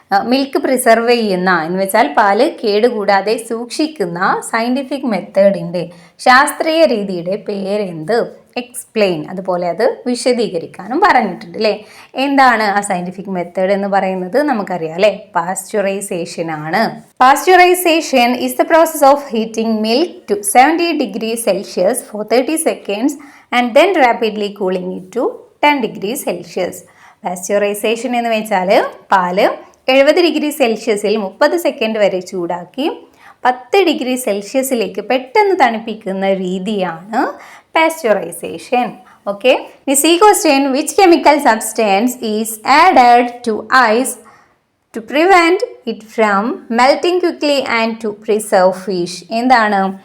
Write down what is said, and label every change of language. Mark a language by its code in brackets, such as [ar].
[ml] Milk preserve ചെയ്യുന്ന എന്ന് വെച്ചാൽ പാല് കേടുകൂടാതെ സൂക്ഷിക്കുന്ന സയൻറ്റിഫിക് മെത്തേഡിൻ്റെ, ശാസ്ത്രീയ രീതിയുടെ പേരെന്ത്? എക്സ്പ്ലെയിൻ. അതുപോലെ അത് വിശദീകരിക്കാനും പറഞ്ഞിട്ടുണ്ട് അല്ലേ. എന്താണ് ആ സയൻറ്റിഫിക് മെത്തേഡ് എന്ന് പറയുന്നത്? നമുക്കറിയാം അല്ലേ, പാസ്ചറൈസേഷൻ ആണ്. [en] Pasteurisation is the process of heating milk to 70 degrees Celsius for 30 seconds and then rapidly cooling it to 10 degrees Celsius. [ml] Pasteurisation എന്ന് വെച്ചാൽ പാല് 70 ഡിഗ്രി സെൽഷ്യസിൽ 30 സെക്കൻഡ് വരെ ചൂടാക്കി 10 ഡിഗ്രി സെൽഷ്യസിലേക്ക് പെട്ടെന്ന് തണുപ്പിക്കുന്ന രീതിയാണ് pasteurisation. Okay. [en] C question, which chemical substance is added to ice to prevent it from melting quickly and to preserve fish. എന്താണ്?